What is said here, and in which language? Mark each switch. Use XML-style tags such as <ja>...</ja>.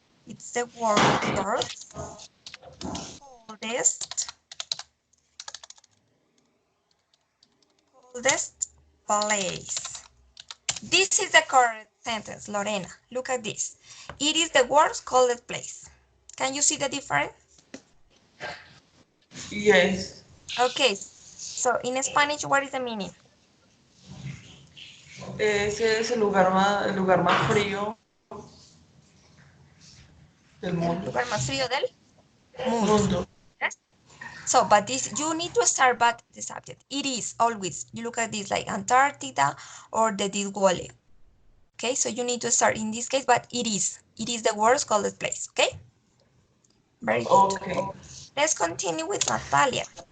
<en>It's the world's coldest place. This is the correct sentence, Lorena. Look at this. It is the world's coldest place. Can you see the difference? Yes. Okay, so in Spanish, what is the meaning?</en> <es>Ese es el lugar más frío del El mundo. lugar más frío del mundo. Mundo.</es> <en>Yes? So, but this, you need to start but the subject. It is always, you look at this like Antarctica or the Dead Valley. Okay, so you need to start in this case, but it is the world's coldest place, okay? Very good. Okay. Let's continue with Natalia.</en>